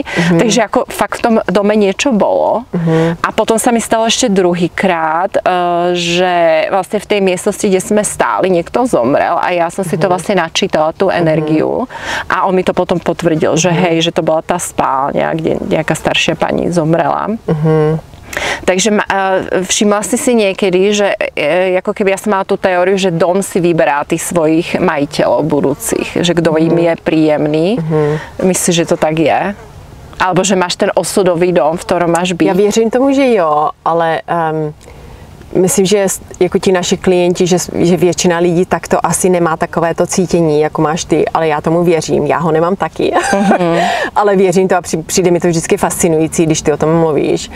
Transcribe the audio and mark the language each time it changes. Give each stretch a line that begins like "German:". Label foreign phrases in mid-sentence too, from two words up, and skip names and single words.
Slovak: Takže ako fakt v tom dome niečo bolo. A potom sa mi stalo ešte druhýkrát, že vlastne v tej miestnosti, kde sme stáli, niekto zomrel a ja som si to vlastne načítala, tú energiu a on mi to potom potvrdil, že hej, že to bola tá spálňa, kde nejaká staršia pani zomrela. Takže všimla si niekedy, že ako keby ja som mala tú teóriu, že dom si vyberá tých svojich majiteľov budúcich, že kto im je príjemný. Myslíš, že to tak je? Alebo že máš ten osudový dom, v ktorom máš být?
Czech: Já věřím tomu, že jo, ale myslím, že jako ti naši klienti, že většina lidí takto asi nemá takové to cítění, jako máš ty, ale já tomu věřím. Já ho nemám taky, ale věřím to a přijde mi to vždycky fascinující, když ty o tom mluvíš.